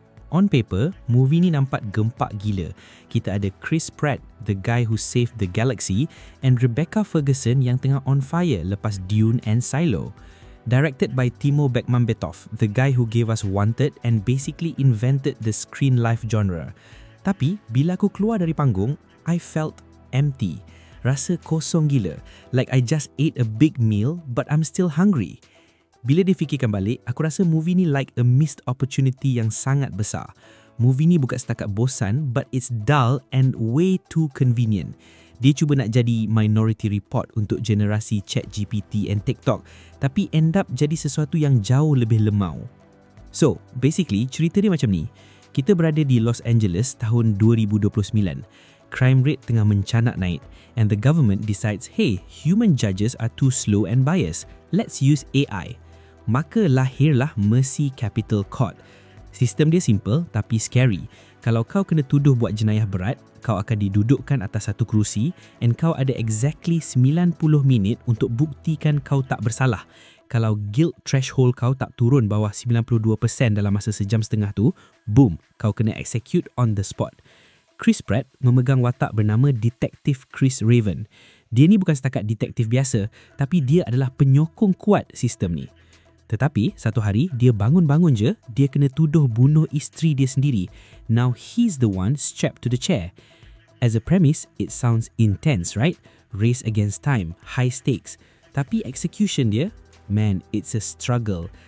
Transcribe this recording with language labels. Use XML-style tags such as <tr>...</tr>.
<en>On paper, movie</en> <ms>ni nampak gempak gila. Kita ada</ms> <en>Chris Pratt, the guy who saved the galaxy, and Rebecca Ferguson</en> <ms>yang tengah</ms> <en>on fire lepas Dune and Silo. Directed by Timo Bekmambetov, the guy who gave us Wanted and basically invented the screen life genre.</en> <ms>Tapi, bila aku keluar dari panggung,</ms> <en>I felt empty.</en> <ms>Rasa kosong gila.</ms> <en>Like I just ate a big meal but I'm still hungry.</en> <ms>Bila difikirkan balik, aku rasa movie ni</ms> <en>like a missed opportunity</en> <ms>yang sangat besar.</ms> <en>Movie</en> <ms>ni bukan setakat bosan,</ms> <en>but it's dull and way too convenient.</en> <ms>Dia cuba nak jadi Minority Report untuk generasi ChatGPT and TikTok, tapi</ms> <en>end up</en> <ms>jadi sesuatu yang jauh lebih lemau.</ms> <en>So, basically,</en> <ms>cerita dia macam ni. Kita berada di Los Angeles tahun 2029.</ms> <en>Crime rate</en> <ms>tengah mencanak naik,</ms> <en>and the government decides, hey, human judges are too slow and biased. Let's use AI.</en> <ms>Maka lahirlah</ms> <en>Mercy Capital Court.</en> <ms>Sistem dia simple tapi scary. Kalau kau kena tuduh buat jenayah berat, kau akan didudukkan atas satu kerusi and kau ada exactly 90 minit untuk buktikan kau tak bersalah. Kalau guilt threshold kau tak turun bawah 92% dalam masa sejam setengah tu, boom, kau kena execute</ms> <en>on the spot.</en> <ms>Chris Pratt memegang watak bernama Detektif Chris Raven. Dia ni bukan setakat detektif biasa, tapi dia adalah penyokong kuat sistem ni. Tetapi, satu hari, dia bangun-bangun je, dia kena tuduh bunuh isteri dia sendiri.</ms> <en>Now he's the one strapped to the chair. As a premise, it sounds intense, right? Race against time, high stakes.</en> <ms>Tapi execution dia,</ms> <en>man, it's a struggle.</en>